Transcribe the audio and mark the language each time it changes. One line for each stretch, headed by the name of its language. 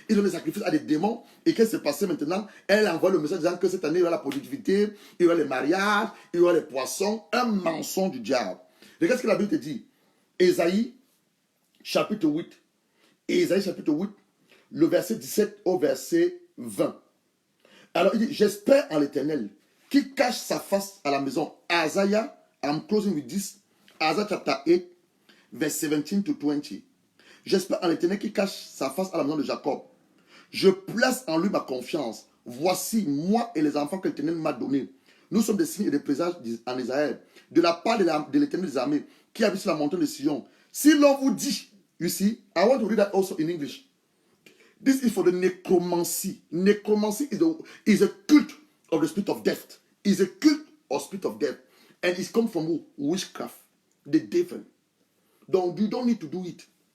French: Ils donnaient des sacrifices à des démons. Et qu'est-ce qui s'est passé maintenant? Elle envoie le message disant que cette année, il y aura la productivité, il y aura les mariages, il y aura les poissons. Un mensonge du diable. Regarde ce que la Bible te dit. Ésaïe, chapitre 8. Ésaïe, chapitre 8, le verset 17 au verset 20. Alors, il dit, j'espère en l'Éternel, qui cache sa face à la maison.
English: Isaiah, I'm closing with this. Isaiah chapter 8, verse 17 to 20.
French: J'espère en l'Éternel qui cache sa face à la maison de Jacob. Je place en lui ma confiance. Voici, moi et les enfants que l'Éternel m'a donnés. Nous sommes des signes et des présages en Israël, de la part de l'Éternel des armées, qui habite sur la montagne de Sion. Si l'on vous dit,
English: you see, I want to read that also in English. This is for the necromancy. Necromancy is a cult of the spirit of death. It's a cult of spirit of death. And it's come from who? Witchcraft. The devil. You don't need to do it.